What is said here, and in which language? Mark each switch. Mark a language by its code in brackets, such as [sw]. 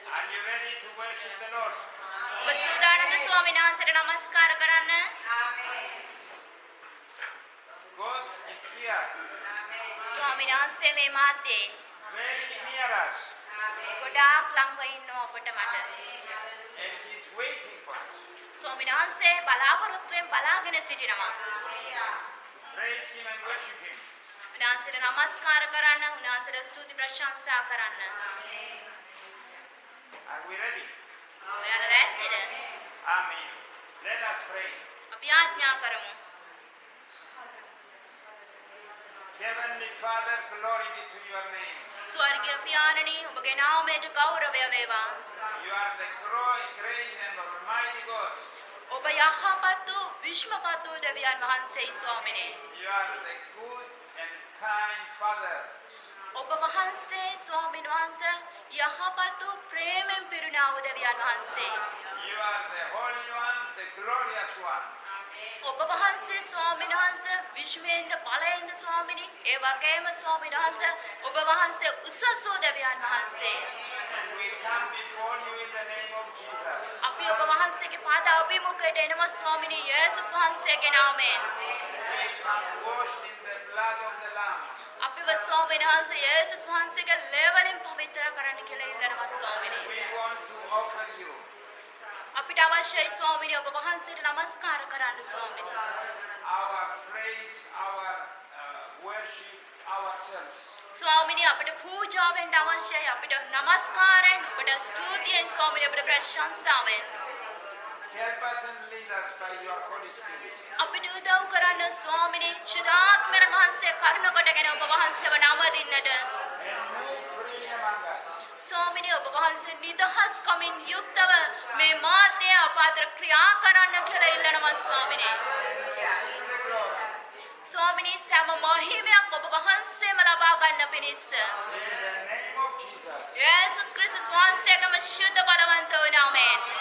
[en] you ready to worship the Lord? [si] සූදානම්ද ස්වාමීන් වහන්සේට නමස්කාර කරන්න? [en] God is here. [si] ස්වාමීන් වහන්සේ මේ මාතේ [en] Very near us. [si] ගොඩාක් ළඟ ඉන්නවා ඔබට මට. [en] And He's waiting for us. [si] ස්වාමීන් වහන්සේ බලාපොරොත්තුෙන් බලාගෙන සිටිනවා. [en] Praise Him and worship Him. [si] උන්වහන්සේට නමස්කාර කරන්න, උන්වහන්සේට ස්තුති ප්‍රශංසා කරන්න. [en] Are we ready? [si] ඔයාලා ලෑස්තිද? [en] Amen. Let us pray. [si] අපි ආඥා කරමු. [en] Heavenly Father, glory be to your name. [si] ස්වර්ගීය පියාණනි, ඔබගේ නාමයට ගෞරවය වේවා. [en] You are the great and almighty God. [si] ඔබ යහපත් වූ විශ්වපත් වූ දෙවියන් වහන්සේයි ස්වාමිනේ. [en] You are the good and kind Father. [si] ඔබ වහන්සේ ස්වාමීන් වහන්සේ යහපත් වූ ප්‍රේමෙන් පිරුණා වූ දෙවියන් වහන්සේ. [en] You are the Holy One, the glorious one. [si] ඔබ වහන්සේ ස්වාමීන් වහන්සේ විශ්වයෙන්ද බලයෙන්ද ස්වාමිනී, ඒ වගේම ස්වාමීන් වහන්සේ ඔබ වහන්සේ උසස් වූ දෙවියන් වහන්සේ. [en] And we come before you in the name of Jesus. [si] අපි ඔබ වහන්සේගේ පාද අභිමුඛයට එනවා ස්වාමිනී යේසුස් වහන්සේගේ නාමයෙන්. [en] We come washed in the blood of the Lamb. [si] අපිව ස්වාමීන් වහන්සේ යේසුස් වහන්සේගේ ලේ වලින් පවිත්‍ර කරන්න කියලා ඉල්ලනවා ස්වාමිනී. [en] We want to offer you [si] අපිට අවශ්‍යයි ස්වාමිනී ඔබ වහන්සේට නමස්කාර කරන්න ස්වාමිනී. [en] our praise, our worship, ourselves. [si] ස්වාමිනී අපිට පූජාවෙන් අවශ්‍යයි, අපිට නමස්කාරයෙන් ඔබට ස්තුතියෙන් ස්වාමිනී ඔබට ප්‍රශංසාවෙන්. [en] Help us and lead us by your Holy Spirit. [si] අපිට උදව් කරන්න ස්වාමිනී ශුද්ධාත්මයන් වහන්සේ කරුණ කොටගෙන ඔබ වහන්සේව නවදින්නට. [en] And move freely among us. [si] ස්වාමිනී ඔබ වහන්සේ නිදහස්කමින් යුක්තව මේ මාතේ අපාතර ක්‍රියා කරන්න කියලා ඉල්ලනවා ස්වාමිනී. [en] Receive the glory. [si] ස්වාමිනී සෑම මහිමයක් ඔබ වහන්සේම ලබා ගන්න පිණිස. [en] In the name of Jesus. [si] යේසුස් ක්‍රිස්තුස් වහන්සේගේම ශුද්ධ බලවන්ත වූ නාමයෙන්.